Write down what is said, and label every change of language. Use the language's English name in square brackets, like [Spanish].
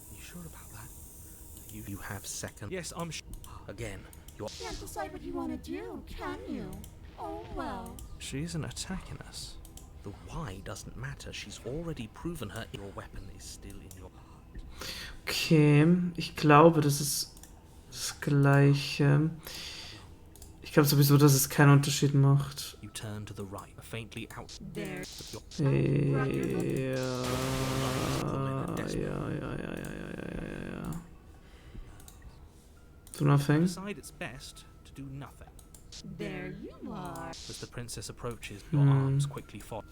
[English] You sure about that? You have second... Yes, I'm sure. Again, you're... Can't decide what you want to do, can you? Oh well. She isn't attacking us. The why doesn't matter. She's already proven your weapon is still in your heart. [German] Okay, ich glaube, das ist das Gleiche. Ich glaube sowieso, dass es keinen Unterschied macht. [English] You turn to the right, faintly out. There. [German] Ja. [English] Do nothing. Decide it's best to do nothing. There you are. As the princess approaches, your arms quickly fall.